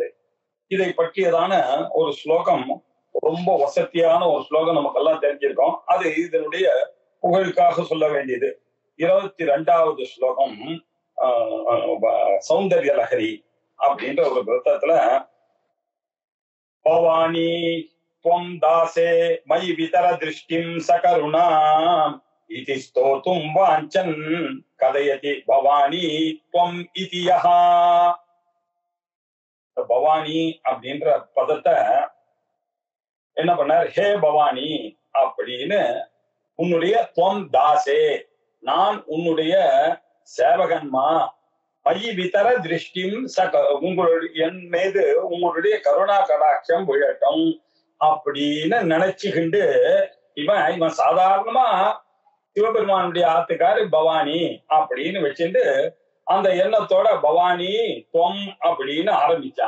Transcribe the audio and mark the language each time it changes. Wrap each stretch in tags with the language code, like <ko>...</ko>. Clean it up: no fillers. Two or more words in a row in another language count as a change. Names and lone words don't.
<ta>இதை பற்றியதான ஒரு ஸ்லோகம், ரொம்ப வசதியான ஒரு ஸ்லோகம் நமக்கெல்லாம் தெரிஞ்சிருக்கோம். அது இதனுடைய புகழுக்காக சொல்ல வேண்டியது. 22வது ஸ்லோகம் சௌந்தர்ய லஹரி அப்படின்ற ஒரு கிரந்தத்துல பவானி</ta> <sa>त्वं दासे मयि वितर दृष्टिं सकरुणा इति स्तोतुं वाञ्छन् कथयति भवानी त्वं इति यः</sa> <ta>பவானி அப்படின்ற பதத்தை என்ன பண்ணார், ஹே பவானி அப்படின்னு, உன்னுடைய</ta> <sa>त्वं दासे,</sa> <ta>நான் உன்னுடைய சேவகன்மா,</ta> <sa>मयि वितर दृष्टिम्</sa> <ta>உங்களுடைய என் மீது உங்களுடைய கருணா கடாட்சம் விழட்டும் அப்படின்னு நினைச்சுக்கிண்டு இவன் சாதாரணமா சிவபெருமானுடைய ஆத்துக்காரு பவானி அப்படின்னு வச்சுட்டு அந்த எண்ணத்தோட</ta> <sa>भवानि त्वम्</sa> <ta>அப்படின்னு ஆரம்பிச்சான்.</ta>